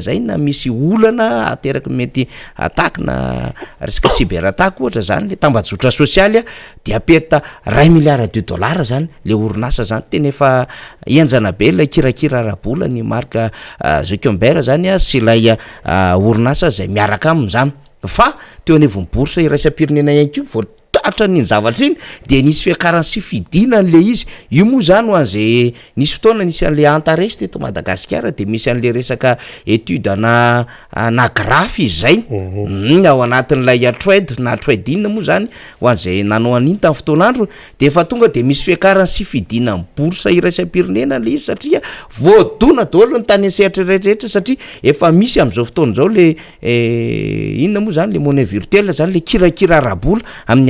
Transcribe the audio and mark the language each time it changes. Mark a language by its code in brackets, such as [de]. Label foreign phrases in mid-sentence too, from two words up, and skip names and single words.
[mg] zay na misy olana ateraky mety attaque na resaka cyberattaque ohatra zany le tambajotra social dia [fr] perte 1 milliard de dollars [mg] zany le orinasa zany tena efa enjana be la kirakira arabola ny Mark Zuckerberg zany sy lay orinasa zay miaraka amin'izany fa teo anevony bourse iraisam-pirenena ihany koa vao fitatra ny zavatra iny de nisy fiakarany sy fidinany le izy. Io moa zany ho an'zay nisy fotoana nisy an'le antaresy teto Madagasikara de misy an'le resaka étude na graphe izy zay ao anatin'ilay trade na [en] trade in [mg] moa zany ho an'zay nanao an'iny tamin'ny fotoan'andro de efa tonga de misy fiakarany sy fidinany boursa iraisam-pirenena le izy satria voadona daholo ny tany an-sehatra rehetrarehetra satria efa misy am'izao fotoana zao le inona moa zany le [fr] monnaie virtuelle [mg] zany le kirakira arabola amin'ny